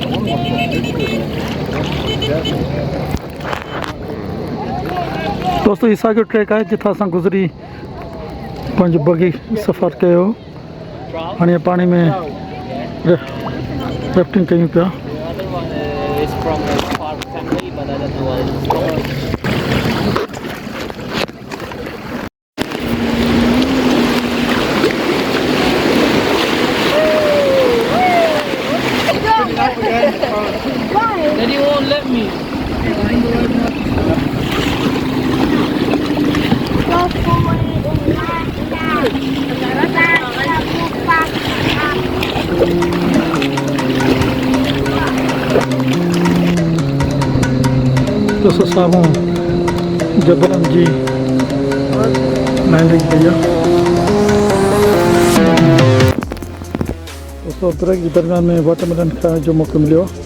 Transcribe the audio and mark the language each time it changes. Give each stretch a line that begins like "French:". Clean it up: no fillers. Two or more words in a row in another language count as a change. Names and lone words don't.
Sindhi: दोस्तों ईसा जो ट्रैक है जिथा असां गुज़री पंहिंजो बगी सफ़र कयो हाणे पाणी में राफ्टिंग कयूं पिया
English: The other one is from the Park family, but I don't know what it's called. Then he won't let me. Go forward and
Sindhi: दोस्तों साम्हूं जबलनि जी लैंडिंग कई आहे दोस्तों ब्रेक जे दरमियान में वाटरमेलन खाइण जो मौक़ो मिलियो